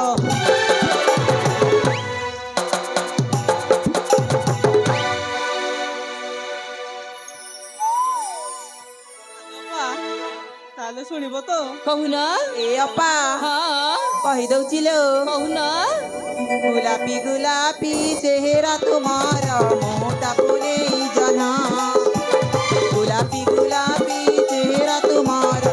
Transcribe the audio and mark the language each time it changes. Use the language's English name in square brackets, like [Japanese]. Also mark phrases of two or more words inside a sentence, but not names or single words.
[Odia] ଅପା, ତାହେଲେ ଶୁଣିବ ତ? କହୁନ। ଏ ଅପା ହଁ କହିଦଉଛି ଲୋ। କହୁନ। [Hindi] गुलाबी गुलाबी चेहरा तुम्हारा मोटा पुने जना, गुलाबी गुलाबी चेहरा तुम्हारा